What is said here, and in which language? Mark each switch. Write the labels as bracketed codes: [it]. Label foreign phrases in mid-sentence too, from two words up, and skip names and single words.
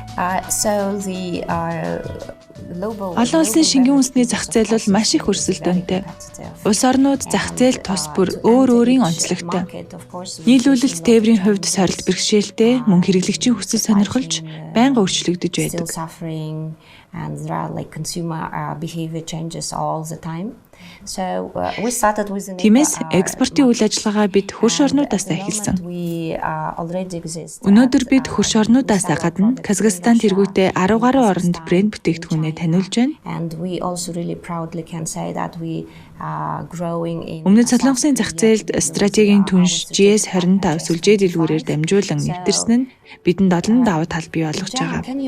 [mn] Олон улсын шингэн үндэсний зах зээл бол маш их өрсөлдөөнтэй. Улс орнууд зах зээл тус бүр өөр өөрийн онцлогтой. Нийлүүлэлт тээврийн хувьд сорилт бэрхшээлтэй, мөн хэрэглэгчийн хүсэл сонирхолж байнга өөрчлөгдөж байдаг. [en] and there are like consumer behavior changes all the time. So we started with an [mn] Тиймээс экспортын үйл ажиллагаа бид хөрш орнуудаас эхэлсэн. Өнөөдөр бид хөрш орнуудаас гадна Казахстан тэргүүтээ 10 гаруй оронд брэнд бүтээгдэхүүнээ таниулж байна. Өмнөд Солонгосын зах зээлд стратегийн түнш GS25 сүлжээ дэлгүүрээр дамжуулан нэвтэрсэн нь бидэнд олон давуу тал бий болгож байгаа.